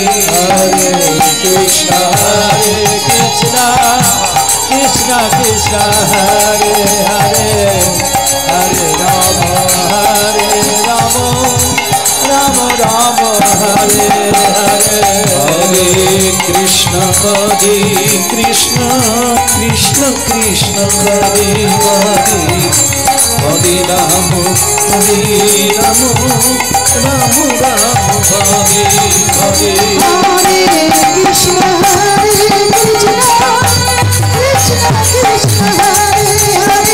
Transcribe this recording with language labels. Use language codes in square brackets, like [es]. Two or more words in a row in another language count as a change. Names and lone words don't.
[sa] হরে কৃষ্ণ কৃষ্ণ কৃষ্ণ কৃষ্ণ হরে হরে, হরে রাম রাম রাম রাম হরে হরে, হরে কৃষ্ণ কৃষ্ণ কৃষ্ণ কৃষ্ণ হরে হরে, হরে রাম রাম রাম হরে হরে Hare Krishna, Hare Krishna, Krishna Krishna, Hare Hare,